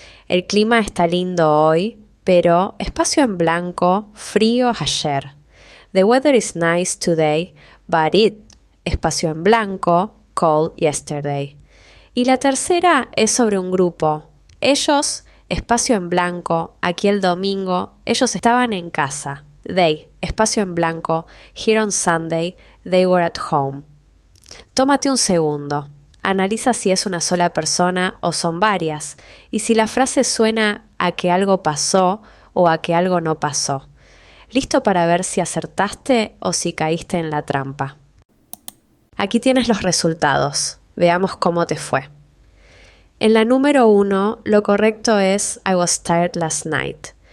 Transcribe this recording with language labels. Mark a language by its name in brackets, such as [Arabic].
[Spanish] El clima está lindo hoy, pero espacio en blanco, frío ayer. [English] The weather is nice today, but [Spanish] espacio en blanco, [English] cold yesterday. [Spanish] Y la tercera es sobre un grupo. Ellos, espacio en blanco, aquí el domingo, ellos estaban en casa. [English] They, [Spanish] espacio en blanco, [English] here on Sunday, they were at home. [Spanish] Tómate un segundo. Analiza si es una sola persona o son varias, y si la frase suena a que algo pasó o a que algo no pasó. ¿Listo para ver si acertaste o si caíste en la trampa? Aquí tienes los resultados. Veamos cómo te fue. En la número 1, lo correcto es [English] I was tired last night.